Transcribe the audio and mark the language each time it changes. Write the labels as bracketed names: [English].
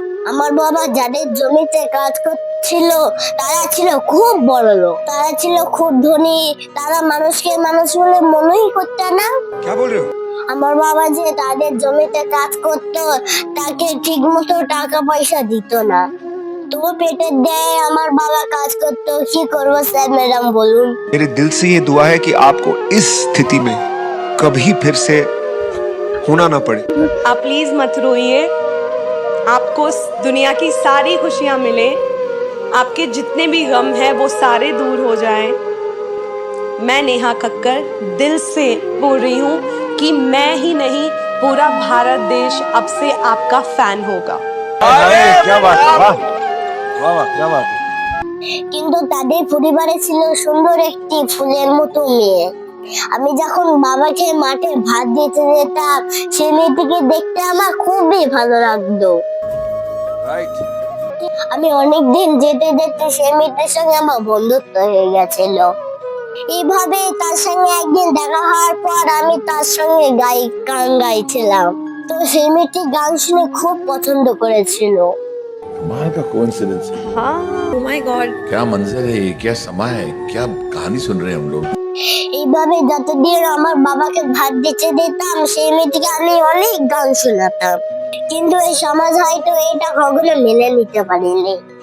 [Bangla] আমার বাবা যাদের জমিতে কাজ করছিল তারা ছিল খুব বড় লোক, তারা ছিল খুব ধনী, তারা মানুষকে মানুষ বলে মনেই করতো না। [Hindi] क्या बोल रहे हो? [Bangla] আমার বাবা যে তাদের জমিতে কাজ করতো তাকে ঠিক মতো টাকা পয়সা দিত না, তো পেটের দেয় আমার বাবা কাজ করতো। কি করবো স্যার ম্যাডাম বলুন। [Hindi] मेरे दिल से ये दुआ है कि आपको इस स्थिति में कभी फिर से होना ना पड़े। आप प्लीज मत रोइए। आपको दुनिया की सारी खुशियां मिले, आपके जितने भी गम है वो सारे दूर हो जाएं। मैं नेहा कक्कर दिल से बोल रही हूँ कि मैं ही नहीं पूरा भारत देश अब से आपका फैन होगा। क्या बात है, वाह वाह वाह, क्या बात है। [Bangla] কিন্তু তাদের পরিবারে ছিল সুন্দর একটি ফুলের মতো মেয়ে। আমি যখন বাবাকে মাঠে ভাত দিতে যেতাম সেই মেয়েটিকে দেখতে আমার খুবই ভালো লাগতো। আমি অনেকদিন যেতে যেতে সেই মেয়েটির সঙ্গে আমার বন্ধুত্ব হয়ে গেছিল। এইভাবে তার সঙ্গে একদিন দেখা হওয়ার পর আমি তার সঙ্গে গান গাইছিলাম, তো সেই মেয়েটি গান শুনে খুব পছন্দ করেছিল। [Hindi] कमाल का कोइंसिडेंस है। हाँ, [English] oh my God। [Hindi] क्या मंजर है ये, क्या समा है, क्या कहानी सुन रहे हैं हम लोग। [Bangla] এইভাবে যতদিন আমার বাবাকে ভাত দিতে দিতাম সেই মেয়েটিকে আমি অনেক গান শোনাতাম, কিন্তু এই সমাজ হয়তো এটা কখনো মেনে নিতে পারেনি।